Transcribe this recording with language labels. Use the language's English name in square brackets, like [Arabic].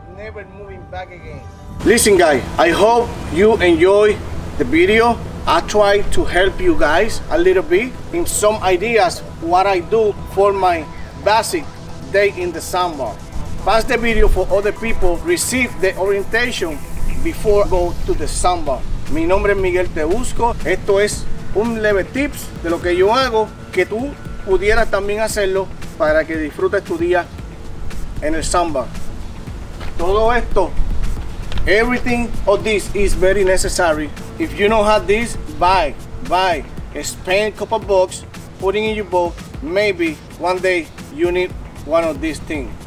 [English] Never moving back again. Listen guys, I hope you enjoy the video. I try to help you guys a little bit in some ideas what I do for my basic day in the sandbar. Pass the video for other people, receive the orientation before go to the sandbar. [Spanish] Mi nombre es Miguel Te Busco. Esto es un leve tips de lo que yo hago, que tú pudieras también hacerlo para que disfrutes tu día en el sandbar. Todo esto, [English] everything of this is very necessary. If you don't have this, buy, spend a couple bucks, putting in your boat. Maybe one day you need one of these things.